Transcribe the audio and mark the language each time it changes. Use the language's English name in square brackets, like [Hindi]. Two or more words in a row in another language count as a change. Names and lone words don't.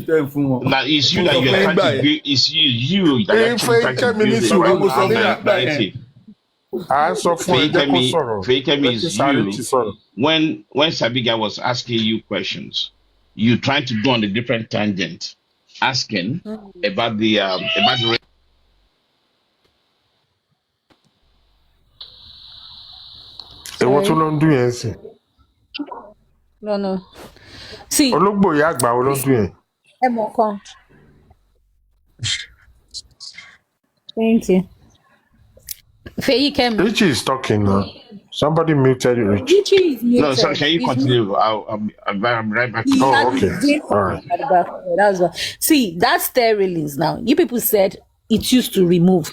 [English] now it's you that you're trying to be. It's you that you're trying to build the wrong narrative. Fekemi is you. When Sabiga was asking you questions, you trying to go on a different tangent, asking about the [Yoruba] Èwo tún [English] Sorry. [Yoruba] ló ń dún yẹn sí? [English] No. See, [Yoruba] Ológbò ìyá àgbà wo ló ń dún yẹn? Emoko. [English] Thank you. Feyikemi. Richie is talking now. Somebody muted Richie. Richie is muted. No, sorry, can you He's continue? I'll be right back to He you. had okay. his game All right. at the back. That's what. See, that stair railings now. You people said it used to remove.